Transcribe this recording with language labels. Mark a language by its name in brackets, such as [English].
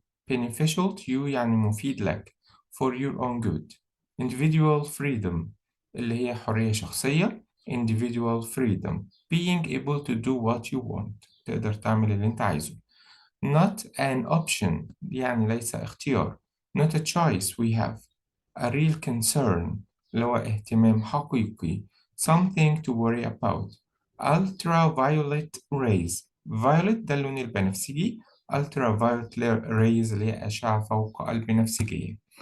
[English] beneficial to you [Arabic] يعني مفيد لك. [English] for your own good. individual freedom [Arabic] اللي هي حرية شخصية. [English] individual freedom being able to do what you want، [Arabic] تقدر تعمل اللي أنت عايزه. [English] not an option [Arabic] يعني ليس اختيار. [English] not a choice we have. a real concern [Arabic] اللي هو اهتمام حقيقي. [English] something to worry about. ultraviolet rays violet [Arabic] ده اللون البنفسجي. [English] ultraviolet rays [Arabic] اللي هي أشعة فوق البنفسجية.